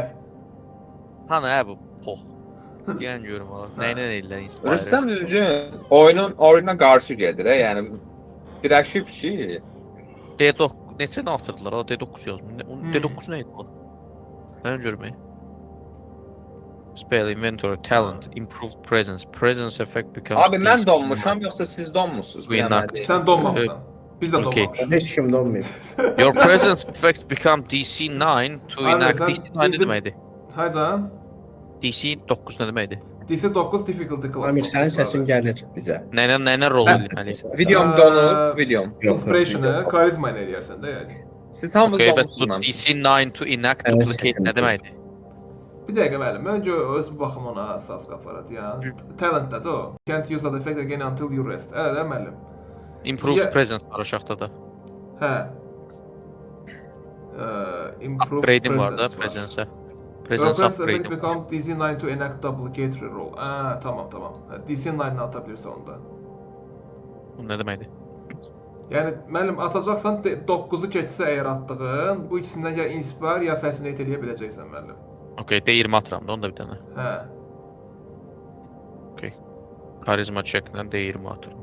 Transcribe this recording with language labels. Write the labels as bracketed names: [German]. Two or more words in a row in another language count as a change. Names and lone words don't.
[Azerbaijani] Hanı bu pox. Deyən görüm ha. Nəylə eləyirlər inspire? Rüstəm düzgün oyuna qarşı gedir, yəni dirəşib ki, D9 neçəni atırdılar? O D9 yazmır. D9 nə idi bu? Mən görməyim. [English] Spell, inventory, talent, improved presence. Presence effect becomes... [Azerbaijani] abi mən donmuşam, yoxsa siz donmusunuz? [English] We knocked. [Azerbaijani] Sən donmamısan. Biz də [English] Okay. [Azerbaijani] donmamışıq. Heç kim olmayıb. [English] Your presence effects become DC 9 to [Azerbaijani] Abi, [English] enact. [Azerbaijani] sən DC 9 nə bildin- deməkdir? Hay can. DC 9 nə deməkdir? [English] DC 9 difficulty class. [Azerbaijani] Amir sənin səsin gəlir bizə. Nəylə rol Mən- edilməli? Videom donub, videom. Inspiration'ı karizma ilə eləyərsən də yəni. Siz hamınız [English] Okay, but [Azerbaijani] donmusunuz bu mən. [English] DC 9 to enact [Azerbaijani] Evet, duplicate nə seçim. deməkdir? Bir dəqiqə müəllim, öncə öz baxım ona əsas qaparat ya. Talentdə o. [English] Can't use that effect again until you rest. [Azerbaijani] Elə müəllim. [English] Improved Yeah. [Azerbaijani] presence var aşağıda da. Hə. Improved Upgrade'im var da [English] presence [Azerbaijani] presence-ə. [English] Your Presence presence effect upgrade. become DC 9 to enact duplicate roll. [Azerbaijani] Tamam. DC 9-ı ata bilirsən onda. Bu nə deməkdir? Yəni müəllim atacaqsan 9-u keçsə əgər atdığın, bu ikisindən ya inspire ya fascinate eləyə biləcəksən müəllim. Okay, D20 atıram da onda bir dənə. Hə. Karizma check-lə D20 atıram.